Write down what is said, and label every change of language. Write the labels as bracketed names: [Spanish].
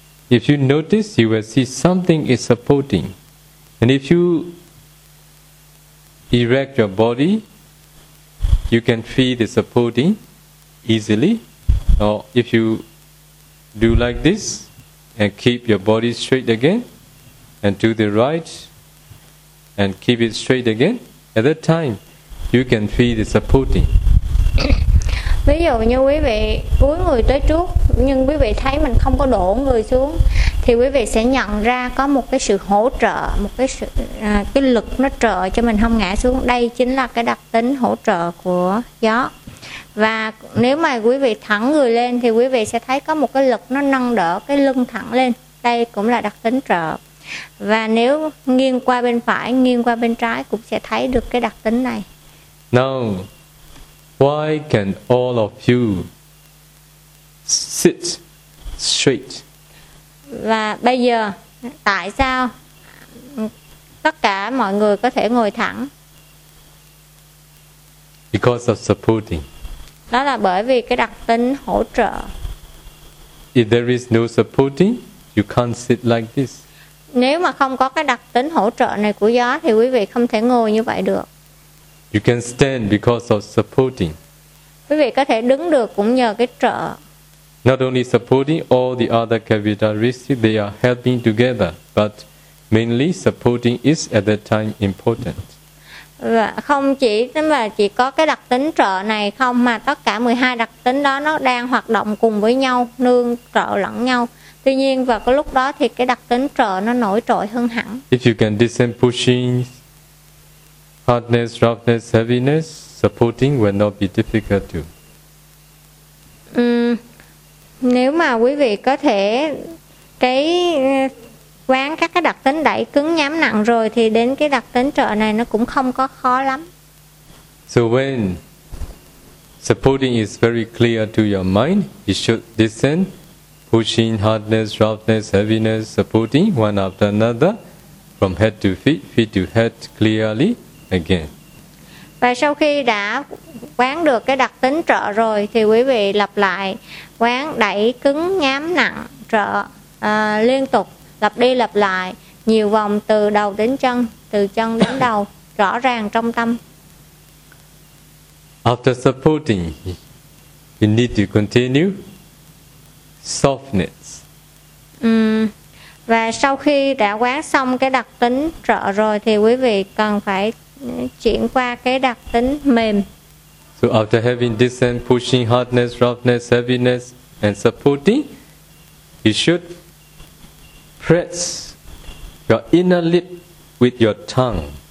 [English] If you notice, you will see something is supporting. And if you erect your body, you can feel the supporting easily. Or if you do like this and keep your body straight again and to the right and keep it straight again, at that time, you can feel the supporting. [Vietnamese] Ví dụ như quý vị cúi người tới trước nhưng quý vị thấy mình không có đổ người xuống, thì quý vị sẽ nhận ra có một cái sự hỗ trợ, một cái sự cái lực nó trợ cho mình không ngã xuống. Đây chính là cái đặc tính hỗ trợ của gió. Và nếu mà quý vị thẳng người lên thì quý vị sẽ thấy có một cái lực nó nâng đỡ cái lưng thẳng lên. Đây cũng là đặc tính trợ. Và nếu nghiêng qua bên phải, nghiêng qua bên trái cũng sẽ thấy được cái đặc tính này. [English] Now, why can all of you sit straight? [Vietnamese] Và bây giờ, tại sao tất cả mọi người có thể ngồi thẳng? [English] Because of supporting. [Vietnamese] Đó là bởi vì cái đặc tính hỗ trợ. [English] If there is no supporting, you can't sit like this. [Vietnamese] Nếu mà không có cái đặc tính hỗ trợ này của gió thì quý vị không thể ngồi như vậy được. [English] You can stand because of supporting. [Vietnamese] Quý vị có thể đứng được cũng nhờ cái trợ. [English] Not only supporting, all the other characteristics, they are helping together, but mainly supporting is at that time important. [Vietnamese] Và không chỉ mà chỉ có cái đặc tính trợ này không, mà tất cả 12 đặc tính đó nó đang hoạt động cùng với nhau, nương trợ lẫn nhau. Tuy nhiên vào cái lúc đó thì cái đặc tính trợ nó nổi trội hơn hẳn. [English] If you can descend pushing hardness, roughness, heaviness, supporting will not be difficult to. [Vietnamese] Nếu mà quý vị có thể cái quán các cái đặc tính đẩy cứng nhắm nặng rồi thì đến cái đặc tính trợ này nó cũng không có khó lắm. [English] So when supporting is very clear to your mind, it should descend, pushing hardness, roughness, heaviness, supporting one after another, from head to feet, feet to head clearly again. [Vietnamese] Và sau khi đã quán được cái đặc tính trợ rồi thì quý vị lặp lại quán đẩy cứng nhám nặng trợ liên tục lặp đi lặp lại nhiều vòng từ đầu đến chân, từ chân đến đầu rõ ràng trong tâm. [English] After supporting, you need to continue softness. [Vietnamese] Và sau khi đã quán xong cái đặc tính trợ rồi thì quý vị cần phải chuyển qua cái đặc tính mềm. [English] So after having descent, pushing, hardness, roughness, heaviness and supporting, you should press your inner lip with your tongue.